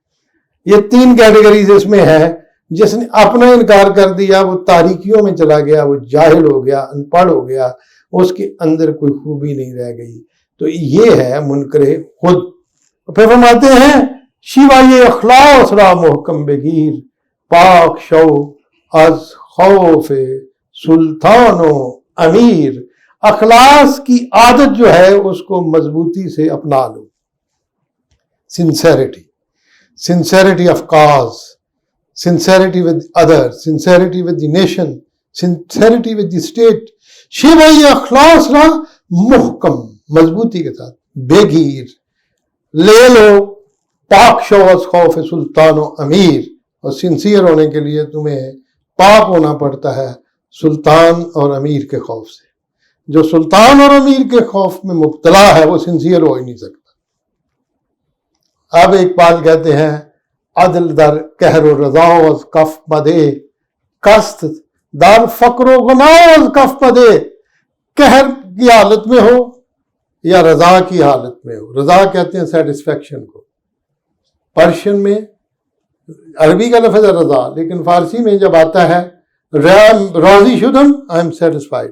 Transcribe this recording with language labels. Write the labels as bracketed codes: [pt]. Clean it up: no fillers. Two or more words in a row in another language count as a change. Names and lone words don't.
[ur] یہ 3 کیٹیگریز اس میں ہے. جس نے اپنا انکار کر دیا وہ تاریکیوں میں چلا گیا، وہ جاہل ہو گیا، ان پڑھ ہو گیا، اس کے اندر کوئی خوبی نہیں رہ گئی. تو یہ ہے منکر خود. پھر فرماتے ہیں [fa] شیوائے اخلاص را محکم بگیر، پاک شو از خوف سلطان و امیر. [ur] اخلاص کی عادت جو ہے اس کو مضبوطی سے اپنا لو. [en] sincerity, sincerity of cause, sincerity with others, sincerity with the nation, sincerity with the state. [fa] شیوائے اخلاص را محکم، [ur] مضبوطی کے ساتھ، بے گیر لے لو، [fa] پاک شو از خوف سلطان و امیر. [ur] اور سنسیئر ہونے کے لیے تمہیں پاک ہونا پڑتا ہے سلطان اور امیر کے خوف سے. جو سلطان اور امیر کے خوف میں مبتلا ہے وہ سنسیئر ہو ہی نہیں سکتا. اب اقبال کہتے ہیں [fa] عدل در قہر و رضا از کف بدے، کست در فقر و غنا از کف بدے. [ur] قہر کی حالت میں ہو یا رضا کی حالت میں ہو. رضا کہتے ہیں سیٹسفیکشن کو. پرشین میں عربی کا لفظ ہے رضا، لیکن فارسی میں جب آتا ہے [fa] راضی شدم [en] I am satisfied.